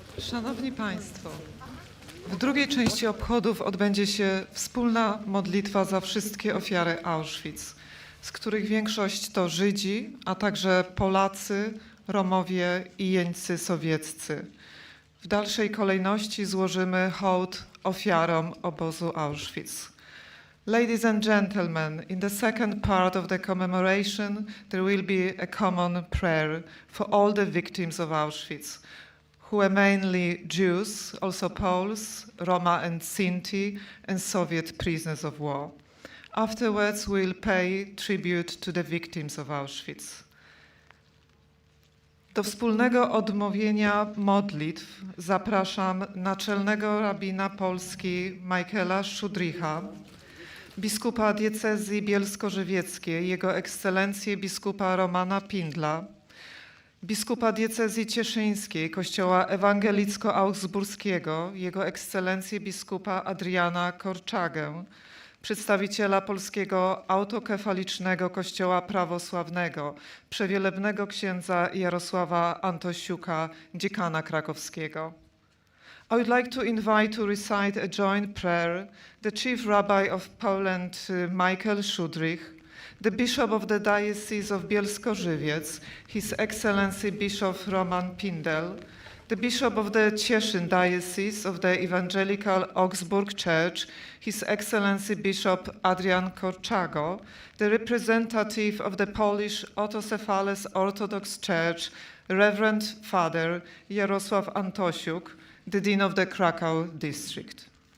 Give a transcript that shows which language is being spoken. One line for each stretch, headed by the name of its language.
Polish: Szanowni Państwo, w drugiej części obchodów odbędzie się wspólna modlitwa za wszystkie ofiary Auschwitz, z których większość to Żydzi, a także Polacy, Romowie i jeńcy sowieccy. W dalszej kolejności złożymy hołd ofiarom obozu Auschwitz.
English: Ladies and gentlemen, in the second part of the commemoration, there will be a common prayer for all the victims of Auschwitz, who were mainly Jews, also Poles, Roma and Sinti, and Soviet prisoners of war. Afterwards, we'll pay tribute to the victims of Auschwitz.
Polish: Do wspólnego odmówienia modlitw zapraszam naczelnego rabina Polski Michaela Szudricha, biskupa diecezji bielsko-żywieckiej, jego ekscelencję biskupa Romana Pindla, biskupa diecezji cieszyńskiej Kościoła Ewangelicko-Augsburskiego, jego ekscelencję biskupa Adriana Korczagę, przedstawiciela polskiego autokefalicznego kościoła prawosławnego, przewielebnego księdza Jarosława Antosiuka, dziekana krakowskiego.
English: I would like to invite to recite a joint prayer the Chief Rabbi of Poland, Michael Szudrych, the Bishop of the Diocese of Bielsko-Żywiec, His Excellency Bishop Roman Pindel, the Bishop of the Cieszyn Diocese of the Evangelical Augsburg Church, His Excellency Bishop Adrian Korczago, the representative of the Polish Autocephalous Orthodox Church, Reverend Father Jarosław Antosiuk, the Dean of the Krakow District.